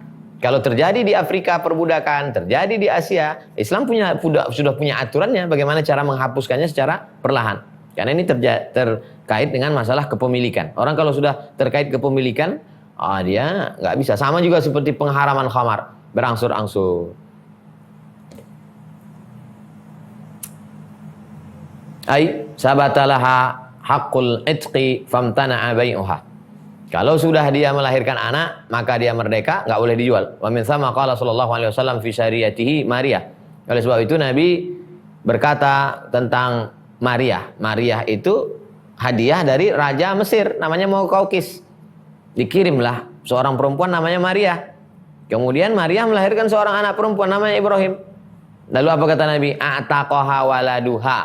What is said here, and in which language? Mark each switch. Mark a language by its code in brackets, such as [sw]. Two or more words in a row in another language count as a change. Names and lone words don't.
[id] Kalau terjadi di Afrika perbudakan, terjadi di Asia, Islam sudah punya aturannya bagaimana cara menghapuskannya secara perlahan. Karena ini terkait dengan masalah kepemilikan. Orang kalau sudah terkait kepemilikan, dia nggak bisa. Sama juga seperti pengharaman khamar, berangsur-angsur. [ar] ثبت لها حق العتق فامتنع بيعها. [id] Kalau sudah dia melahirkan anak, maka dia merdeka, nggak boleh dijual. [ar] ومن ثم قال صلى الله عليه وسلم في سريته مارية. [id] Oleh sebab itu Nabi berkata tentang Maryah. Maryah itu hadiah dari raja Mesir, namanya Muqawqis. Dikirimlah seorang perempuan namanya Maryah. Kemudian Maryah melahirkan seorang anak perempuan namanya Ibrahim. Lalu apa kata Nabi? [ar] أعتقها ولدها.